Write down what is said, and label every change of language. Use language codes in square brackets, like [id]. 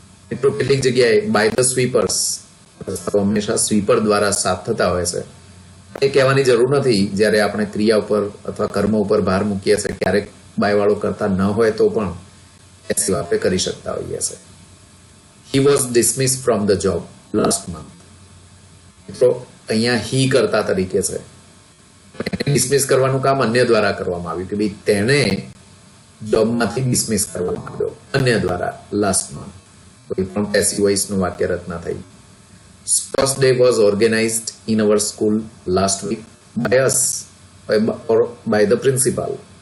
[gu] મિત્રો, કેટલીક જગ્યાએ [en] by the sweepers, [gu] રસ્તાઓ હંમેશા સ્વીપર દ્વારા સાફ થતા હોય છે. એ કહેવાની જરૂર નથી. જ્યારે આપણે ક્રિયા ઉપર અથવા કર્મ ઉપર ભાર મૂકીએ છીએ ક્યારેક બાય વાળો કરતા ન હોય તો પણ પેસિવ આપણે કરી શકતા હોઈએ છીએ. [en] He was dismissed from the job last month. [gu] મિત્રો, અહીંયા હી કર્તા તરીકે છે. ડિસમિસ કરવાનું કામ અન્ય દ્વારા કરવામાં આવ્યું કે ભાઈ તેને જોબમાંથી ડિસમિસ કરવામાં આવ્યો અન્ય દ્વારા લાસ્ટ મંથ. તો એ પણ પેસિવ વોઇસનું વાક્ય રચના થઈ. [en] Sports day was organized in our school last week by us or by the principal.